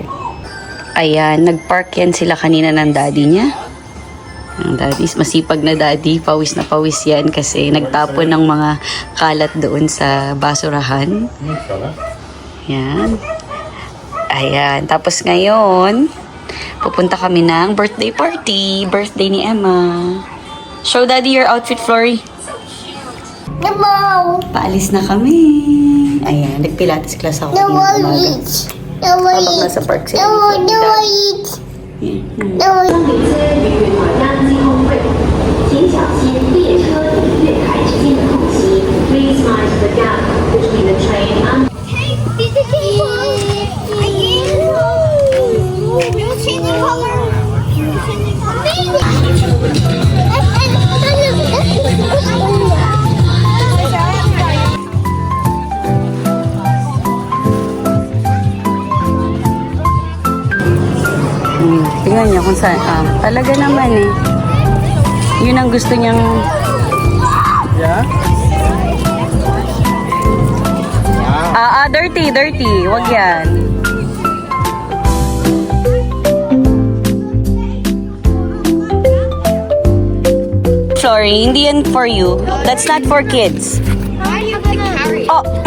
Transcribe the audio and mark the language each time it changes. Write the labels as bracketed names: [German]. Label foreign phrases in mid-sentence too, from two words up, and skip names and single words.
[Filipino] Ayan, nagpark yan sila kanina ng daddy niya. Ang daddy's masipag na daddy. Pawis na pawis yan kasi nagtapon ng mga kalat doon sa basurahan. Ayan. Ayan. Tapos ngayon, pupunta kami ng birthday party. [English] Birthday ni Emma. Show daddy your outfit, Flory. No. [Filipino] Paalis na kami. Ayan. Nagpilates class ako. [English] No [Filipino] kanina umaga. [English] eat. No [Filipino] Habang [English] eat. [Filipino] nasa park sila. [English] No eat. No eat. [Chinese] 请小心列车与月台之间的空隙。 [English] Please mind the gap between the train and This is you changing color. You changing [Filipino] Tingnan niyo kung saan. Talaga naman eh. Yun ang gusto niyang... [English] Yeah? dirty, dirty. [Filipino] Wag yan. Sorry, hindi yan [English] for you. That's not for kids. Oh,